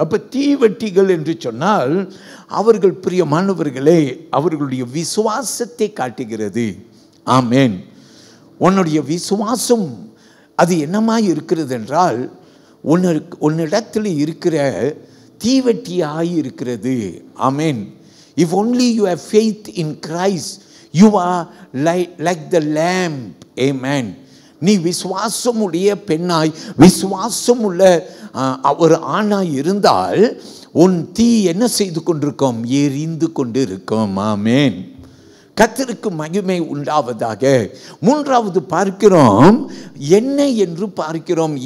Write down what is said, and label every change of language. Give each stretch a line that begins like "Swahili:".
Tamil: அப்போ தீவெட்டிகள் என்று சொன்னால் அவர்கள் பிரியமானவர்களே அவர்களுடைய விசுவாசத்தை காட்டுகிறது. ஆமேன். உன்னுடைய விசுவாசம் அது என்னமாய் இருக்கிறது என்றால் உன்னிடத்தில் இருக்கிற தீவெட்டியாய் இருக்கிறது. ஆமேன்.
English: If only you have faith in Christ, you are like the lamp. Amen.
Tamil: நீ விசுவாசம் உடைய பெண்ணாய், விசுவாசம் உள்ள ஒரு ஆணாய் இருந்தால் உன் தீ என்ன செய்து கொண்டிருக்கும்? எரிந்து கொண்டு இருக்கும். ஆமேன். கர்த்தருக்கு மகிமை உண்டாவதாக. 3வது பார்க்கிறோம், எண்ணெய் என்று பார்க்கிறோம்.